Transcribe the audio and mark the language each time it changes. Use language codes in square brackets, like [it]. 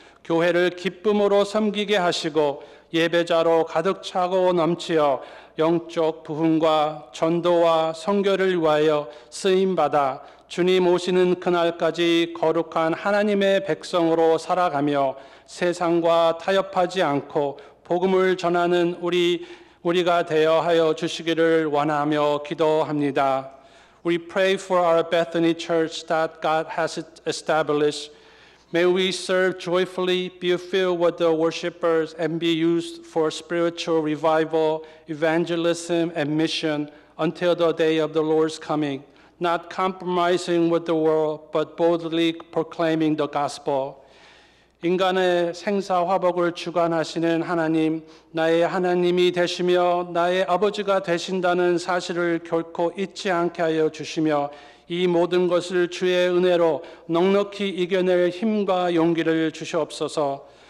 [ko] 교회를 기쁨으로 섬기게 하시고 예배자로 가득 차고 넘치어 영적 부흥과 전도와 선교를 위하여 쓰임받아 주님 오시는 그날까지 거룩한 하나님의 백성으로 살아가며 세상과 타협하지 않고 복음을 전하는 우리가 되어 하여 주시기를 원하며 기도합니다. [en] We pray for our Bethany Church that God has established. May we serve joyfully, be filled with the worshipers, and be used for spiritual revival, evangelism, and mission until the day of the Lord's coming, not compromising with the world, but boldly proclaiming the gospel. [ko] 인간의 생사화복을 주관하시는 하나님, 나의 하나님이 되시며 나의 아버지가 되신다는 사실을 결코 잊지 않게 하여 주시며 이 모든 것을 주의 은혜로 넉넉히 이겨낼 힘과 용기를 주시옵소서.